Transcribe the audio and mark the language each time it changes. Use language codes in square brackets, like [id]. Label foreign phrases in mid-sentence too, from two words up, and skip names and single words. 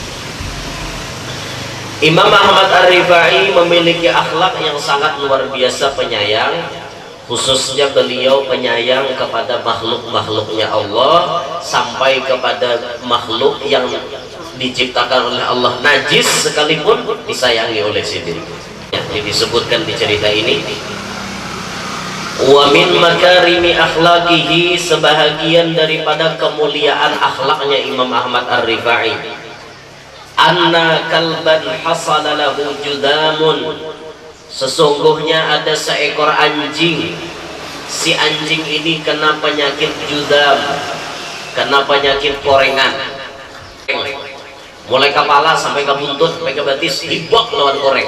[id] Imam Ahmad Ar-Rifai memiliki akhlak yang sangat luar biasa penyayang, khususnya beliau penyayang kepada makhluk-makhluknya Allah, sampai kepada makhluk yang diciptakan oleh Allah najis sekalipun disayangi oleh sidin. Ini disebutkan di cerita ini. [ar] ومن مكارم أخلاقه, [id] sebahagian daripada kemuliaan akhlaknya Imam Ahmad Ar-Rifai, [ar] أن كلبا حصل له جذام, [id] sesungguhnya ada seekor anjing. Si anjing ini kena penyakit judam, kena penyakit korengan, mulai kepala sampai ke buntut sampai ke betis dibok lawan koreng.